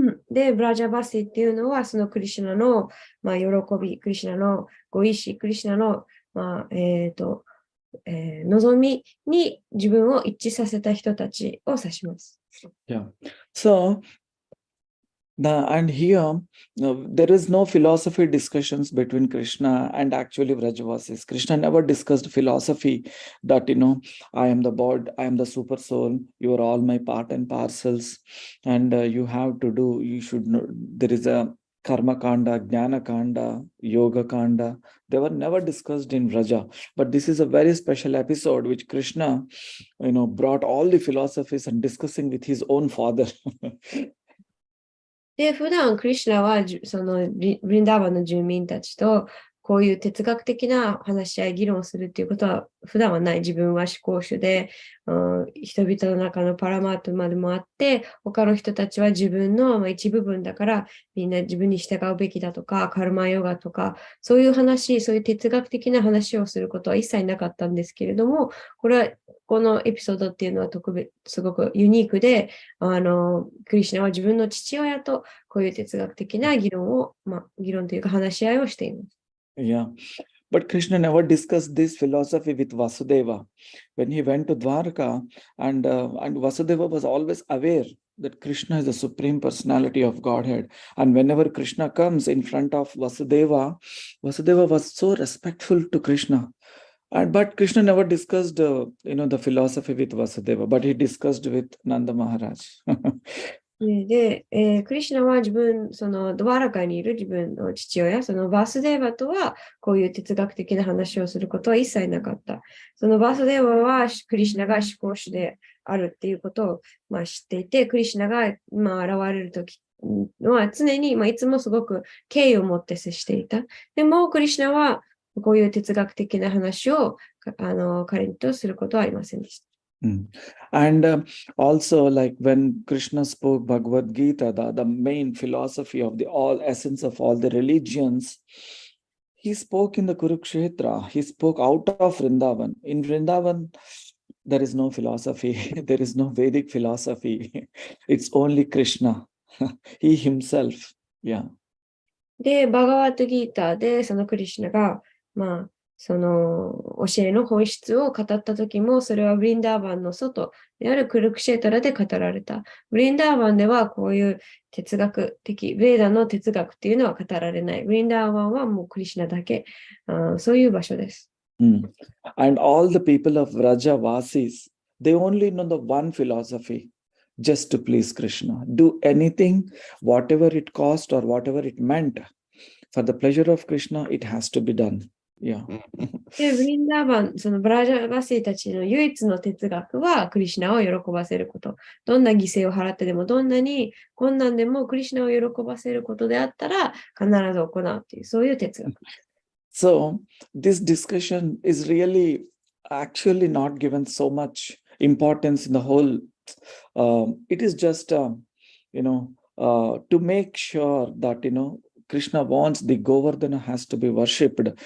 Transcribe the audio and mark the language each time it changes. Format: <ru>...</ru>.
<ja>で、ブラジャバシっていうのは、そのクリシュナの、喜び、クリシュナのご意志、クリシュナの、望みに自分を一致させた人たちを指します。</ja> <en>Yeah. So, and here, there is no philosophy discussions between Krishna and actually Vrajavasis. Krishna never discussed philosophy that, I am the bod, I am the super soul, you are all my part and parcels, and you should know, there is a karma kanda, jnana kanda, yoga kanda. They were never discussed in Vraja. But this is a very special episode which Krishna, brought all the philosophies and discussing with his own father.</en> <ja>で、普段クリシュナはそのブリンダーバンの住民たちとこういう哲学的な話し合い、議論をするっていうことは普段はない。自分は思考主で、人々の中のパラマートまでもあって、他の人たちは自分の一部分だからみんな自分に従うべきだとか、カルマヨガとか、そういう話、そういう哲学的な話をすることは一切なかったんですけれども、このエピソードっていうのはすごくユニークで、クリシュナは自分の父親とこういう哲学的な議論というか話し合いをしています。</ja> <en>Yeah, but Krishna never discussed this philosophy with Vasudeva. When he went to Dwarka, and Vasudeva was always aware that Krishna is the supreme personality of Godhead. And whenever Krishna comes in front of Vasudeva, Vasudeva was so respectful to Krishna. But Krishna never discussed, the philosophy with Vasudeva, but he discussed with Nanda Maharaj.</en> <ja>で、クリシュナはそのドワラカにいる自分の父親、そのバースデーバとはこういう哲学的な話をすることは一切なかった。そのバースデーバはクリシュナが思考主であるっていうことを、知っていて、クリシュナが、現れるときは常に、いつもすごく敬意を持って接していた。でも、クリシュナはこういう哲学的な話を彼とすることはありませんでした。</ja> <en>And also, like when Krishna spoke Bhagavad Gita, the main philosophy of the all essence of all the religions, he spoke in the Kurukshetra. He spoke out of Vrindavan. In Vrindavan, there is no philosophy. There is no Vedic philosophy. It's only Krishna. He himself. Yeah.</en> <ja>で、バガワットギーターでそのクリシュナが、その教えの本質を語った時も、それはブリンダーバンの外であるクルクシェータラで語られた。ブリンダーバンではこういう哲学的、ベーダの哲学っていうのは語られない。ブリンダーバンはもうクリシュナだけ、そういう場所です。</ja> <en>And all the people of Vraja Vasis, they only know the one philosophy, just to please Krishna. Do anything, whatever it cost or whatever it meant. For the pleasure of Krishna, it has to be done. Yeah.</en> <ja>で、ブリンダーバン、そのブラジャバシーたちの唯一の哲学はクリシュナを喜ばせること。どんな犠牲を払ってでも、どんなに困難でもクリシュナを喜ばせることであったら必ず行うという、そういう哲学。</ja> <en>So, this discussion is really actually not given so much importance in the whole. It is just, to make sure that, Krishna wants the Govardhana has to be worshipped.</en>